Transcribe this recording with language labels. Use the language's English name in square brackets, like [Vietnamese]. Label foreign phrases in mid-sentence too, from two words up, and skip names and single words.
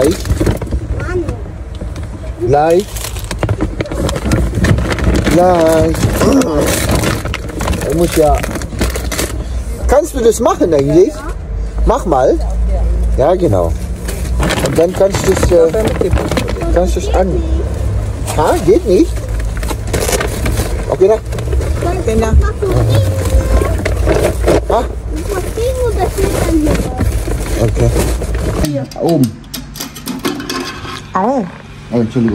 [German] Muss ja. Kannst du das machen eigentlich? Mach mal. Ja, genau. Und dann kannst du es an. Ha, geht nicht? [Filipino] Okay na? Okay na. Ha? Okay. Oh. [German] Oh, Entschuldigung.